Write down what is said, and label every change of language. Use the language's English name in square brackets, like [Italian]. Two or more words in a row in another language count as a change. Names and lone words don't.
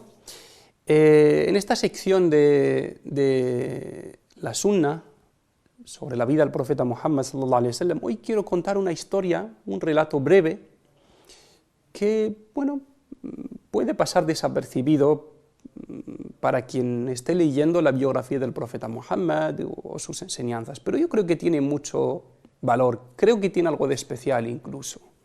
[Spanish] En esta sección de la Sunna sobre la vida del profeta Muhammad [Arabic] صلى الله عليه وسلم, [Spanish] hoy quiero contar una historia, un relato breve que, bueno, puede pasar desapercibido para quien esté leyendo la biografía del profeta Muhammad o sus enseñanzas, pero yo creo que tiene mucho valor, creo que tiene algo de especial incluso.